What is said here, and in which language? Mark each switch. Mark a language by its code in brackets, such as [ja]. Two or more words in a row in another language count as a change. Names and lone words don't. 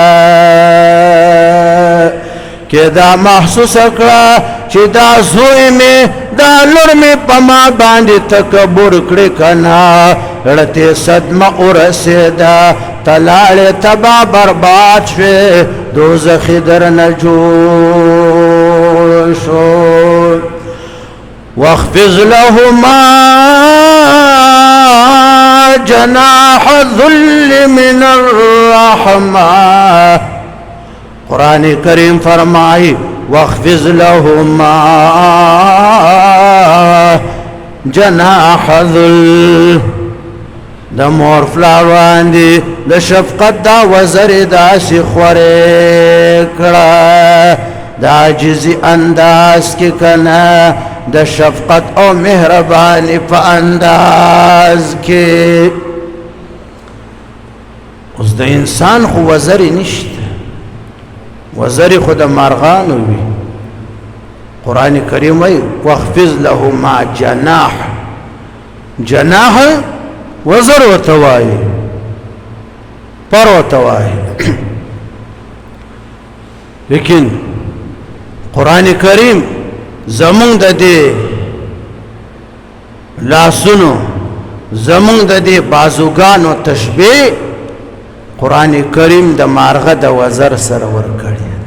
[ps] که دا محسوسه کړه چې دا زوی مې دا لور مې په ما باندې تکبر کړې که نه زړه ته صدمه ورسېده ته لاړې تباه برباد شوې دوزخ یې درنه جوړ شو [ar] واخفض لهما جناح الذل من الرحمة [ps] قرآن کریم فرمائی [ar] واخفض لهما جناح الذل [ps] د مور فلار باندې د شفقت دا وزر داسې خورې کړه د عاجزي انداز کې که نه د شفقت او مهرباني په انداز کې اوس د انسان خو وزرې نشته وزرې خو د مارغانو وي قرآن کریم وایي [ar] واخفض لهما [ps] جناح وزر ورته وایي پر ورته وایي لیکن قرآن کریم زمونږ د دې لاسونو زمونږ د دې بازوګانو تشبیه قرآن کریم د مارغه د وزر سره ورکړی